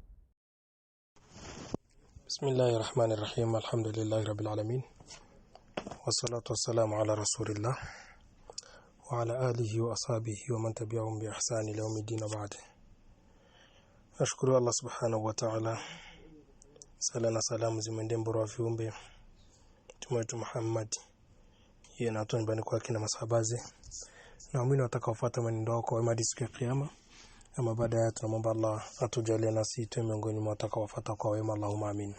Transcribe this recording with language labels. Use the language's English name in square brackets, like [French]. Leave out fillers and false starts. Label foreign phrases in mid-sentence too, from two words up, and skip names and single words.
[Arabic] بسم الله الرحمن الرحيم. الحمد لله رب العالمين، والصلاة والسلام على رسول الله وعلى آله وأصحابه ومن تبعهم بإحسان إلى يوم الدين. بعد أشكر الله سبحانه وتعالى. [Swahili] salamu zimwendee mbora wa viumbe Mtume wetu Muhammad, yeye na watu nyumbani kwake na masahabaze na waumini watakaofuata mwenendo wao kwa wema hadi siku ya kiyama. Ama baada ya tunamwomba Allah atujalie nasi tuwe miongoni mwa watakaofuata kwa wema, [Arabic] اللهم آمين.